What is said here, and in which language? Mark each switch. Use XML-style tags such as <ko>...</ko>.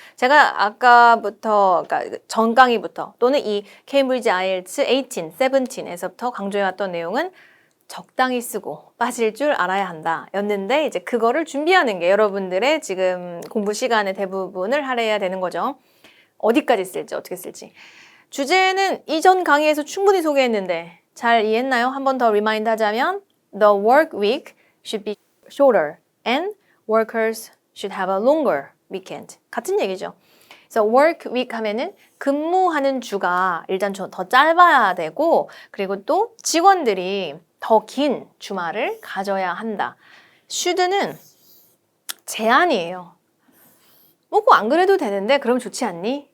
<ko>제가 아까부터, 그러니까 전 강의부터 또는 이 케임브리지 IELTS 18, 17에서부터 강조해왔던 내용은 적당히 쓰고 빠질 줄 알아야 한다 였는데 이제 그거를 준비하는 게 여러분들의 지금 공부 시간의 대부분을 할애해야 되는 거죠. 어디까지 쓸지 어떻게 쓸지. 주제는 이전 강의에서 충분히 소개했는데 잘 이해했나요? 한 번 더 리마인드 하자면</ko> <en>The work week should be shorter and workers should have a longer weekend.</en> <ko>같은 얘기죠. 그래서 work week 하면은 근무하는 주가 일단 더 짧아야 되고 그리고 또 직원들이 더 긴 주말을 가져야 한다. should는 제한이에요. 뭐 꼭 안 그래도 되는데 그럼 좋지 않니?</ko>